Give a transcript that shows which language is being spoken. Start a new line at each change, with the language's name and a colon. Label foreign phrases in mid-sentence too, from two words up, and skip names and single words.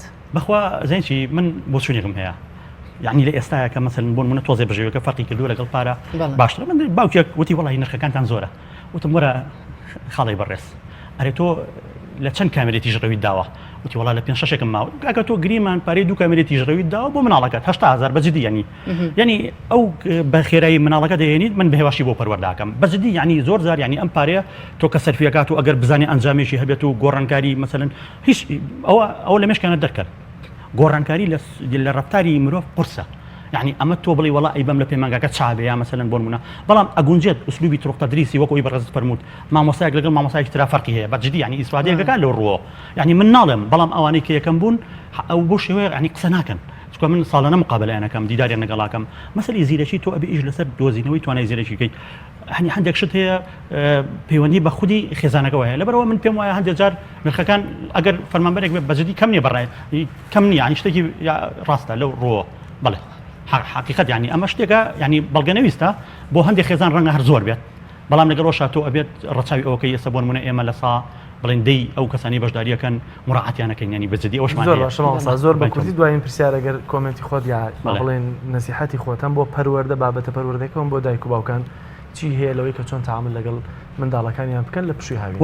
Central Kurdish: بەخوا زەینچی من بۆ چونێکم هەیە يعني لە ئێستاکە مەسەلەن بۆ نمونە تۆزێ بژێوەکە فەرقی کردووە لەگەڵ پارە باشترە من باوکێک وتی وەڵی نرخەکانتان زۆرە وتم وەرە خاڵی بەڕێز ئەرێ تۆ لە چەند کامێرێتی ژڕەویت داوە وتی وڵا لە 5-6 ماوە کاکە تۆ گریمان پارەی 2 کامێرێتی ژڕەویت داوە بۆ مناڵەکەت 80000 بەجددی يعني ئەو بە خێرایی مناڵەکە دەهێنیت من بەهێواشی بۆ پەروەرداکەم بەجددی يعني زۆر زار يعني ئەم پارەیە تۆ کە سەرفیەکات و ئەگەر بزانێ ئەنجامێکی هەبێت و گۆڕانکاری مثلەن هیچ ئەوە لە مێشکانە دەرکرد گۆڕانکاری لە ڕەفتاری مرۆڤ قورسە يعني اما تو بڵی وڵا ئەیبەم لە پەیمانگاکە چابەیە مثلەن بۆ نمونە بەڵام ئەگونجێت ئوسلوبی تڕۆق تەدریسی وەکو بەڕێزت فەرمووت مامۆستایەک لەگەڵ مامۆستایەکی ترا فەرقی هەیە بەجددی يعني ئیسفادەیەکەکان لەو ڕووە يعني من ناڵێم بەڵام ئەوانەی کە یەکەم بوون ئەو بۆ شێوەیە يعني قسە ناکەن چونکە من ساڵانە مقابلەیانەکەم دیداریان لەگەڵاکەم مەسەلەی زیرەکی تۆ ئەبێ ئیش لەسەر دۆزینەوەی توانای زیرەکی بکەیت يعني هەندێک شت هەیە پەیوەندی بە خودی خێزانەکەەوە هەیە لەبەرەوە من پێم وایە هەندێک جار نرخەکان ئەگەر فەرمانبەرێک بێت بەجددی کەم نییە بەڕای کەم نییە يعني شتێکی ڕاستە لەو ڕووە بەڵێ حقیقت يعني اما شتێکە يعني بەڵگەنەویستە بۆ هەندێک خێزان ڕەنگە هەر زۆر بێت بەڵام لەگەڵەوە تۆ ئەبێت ڕەچاوی ئەوەکەی ئێستا بۆ نمونە ئێمە لە سا بڵێن دەی ئەو کەسانی بەشداریەکەن مراعاتیانەکەن ینی بەجددی ئەوشمان زۆر بە کوردی دوایین پرسیار ئەگەر کۆمنتی خۆت یا بڵێن نەسیحەتی خۆتان بۆ پەروەردە بابەتە پەروەردەکەم بۆ دایک و باوکان چی هەیە لەوەی کە چۆن تعامل لەگەڵ منداڵەکانیان بکەن لە پشووی هاوین